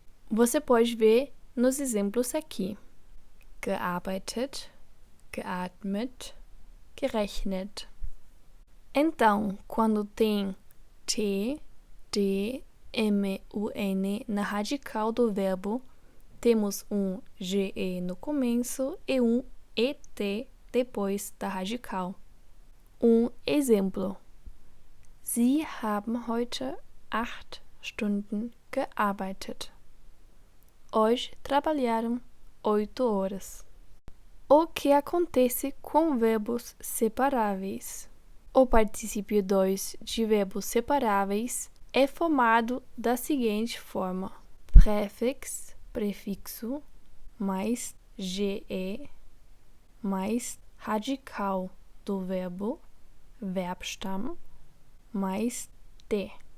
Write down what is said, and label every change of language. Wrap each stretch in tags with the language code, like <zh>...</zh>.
<pt>Você pode ver nos exemplos aqui: gearbeitet, geatmet, gerechnet. Então, quando tem T, D, M, U, N na radical do verbo, temos um GE no começo e um ET depois da radical. Um exemplo:</pt> <de>Sie haben heute 8 Stunden gearbeitet.</de> <pt>Hoje trabalharam 8 horas. O que acontece com verbos separáveis? O particípio 2 de verbos separáveis é formado da seguinte forma: prefixo, prefixo, mais GE, mais radical do verbo, Verbstamm, mais T.</pt>